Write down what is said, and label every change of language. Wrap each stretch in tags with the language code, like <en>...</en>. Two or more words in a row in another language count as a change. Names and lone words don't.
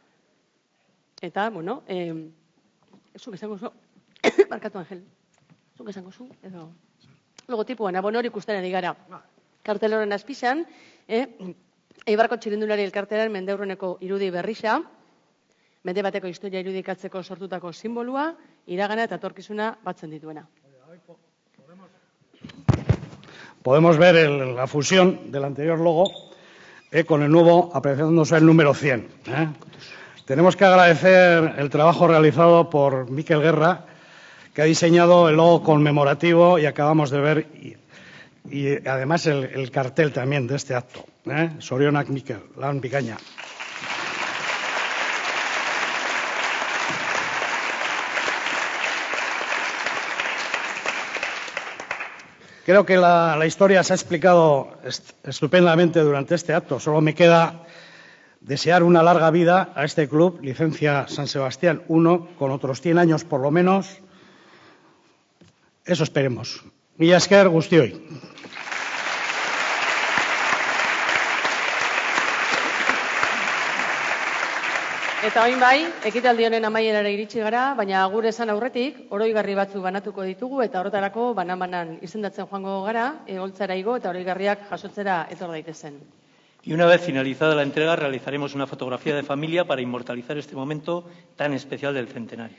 <eu>Eta, bueno, zuk esango zu, barkatu Angel, zuk esango zu, edo logotipoan, hori ikusten ari gara. Kartel horren azpizan, Eibarko Txirrindulari Elkartearen mendeurreneko irudi berrisa, mende bateko historia irudikatzeko sortutako simbolua, iragana eta etorkizuna batzen dituena.</eu> <es>Podemos ver la fusión del anterior logo con el nuevo, apreciándose el número 100. Tenemos que agradecer el trabajo realizado por Miquel Guerra, que ha diseñado el logo conmemorativo y acabamos de ver, y además el cartel también de este acto.</es> <eu>Sorionak Miquel, lan bikaina.</eu> <es>Creo que la historia se ha explicado estupendamente durante este acto. Solo me queda desear una larga vida a este club, Licencia San Sebastián 1, con otros 100 años por lo menos. Eso esperemos.</es> <eu>Mila esker guztioi. Eta oin bai, ekitaldi honen amaierara iritsi gara, baina agur esan aurretik, oroigarri batzu banatuko ditugu eta horretarako banan-banan izendatzen joango gara, holtzara igo eta oroigarriak jasotzera etor daitezen.</eu> <es>Y una vez finalizada la entrega, realizaremos una fotografía de familia para inmortalizar este momento tan especial del centenario.</es>